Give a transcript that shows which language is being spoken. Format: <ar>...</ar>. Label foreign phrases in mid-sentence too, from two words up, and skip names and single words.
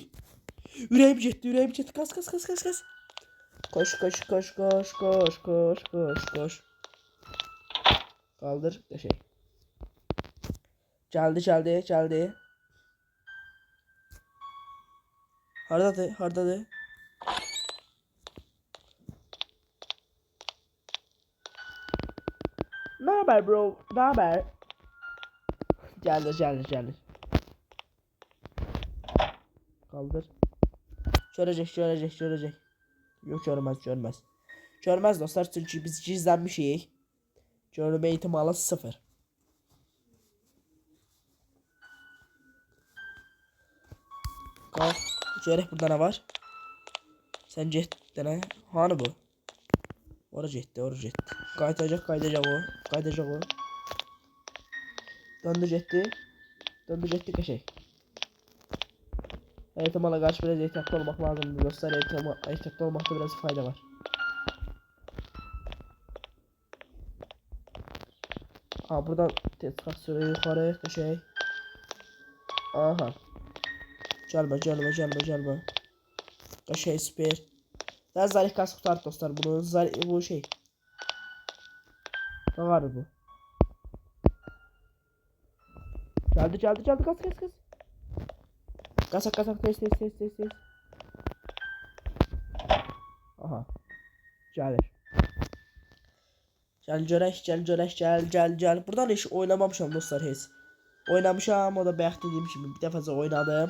<az>Ürəyim getdi. Qas. Koş. Qaldır, qəşəng. Gəldi. Hardadır?</az> <tr>Ne haber bro? Ne haber? Geldi. Kaldır. Görecek. Yok, görmez. Görmez dostlar, çünkü biz gizlenmişik. Görme ihtimali 0. Kalk.</tr> <az>Görək burada</az> <tr>ne var?</tr> <az>Sen getdi ne? Hani bu? Ora getdi. Qayıdacaq o. Döndü getdi qəşəng. Ehtimala qarşı biraz ehtiyatlı olmaq lazımdır dostlar.</az> <tr>Ehtiyatlı olmakta biraz fayda var. Ha, buradan tekrar süre yukarı qəşəng.</tr> <az>Aha. Gəlmə. Qəşəng, süper.</az> <tr>Daha zarif kas kurtardı dostlar bunu. Bu şey. Ne var bu? Geldi. Kas.</tr> <az>Tez. Aha. Gəlir. Gəl. Buradan hiç oynamamışam dostlar heç. Oynamışam, o da bayaq dediyim kimi bir dəfəcə oynadım.</az>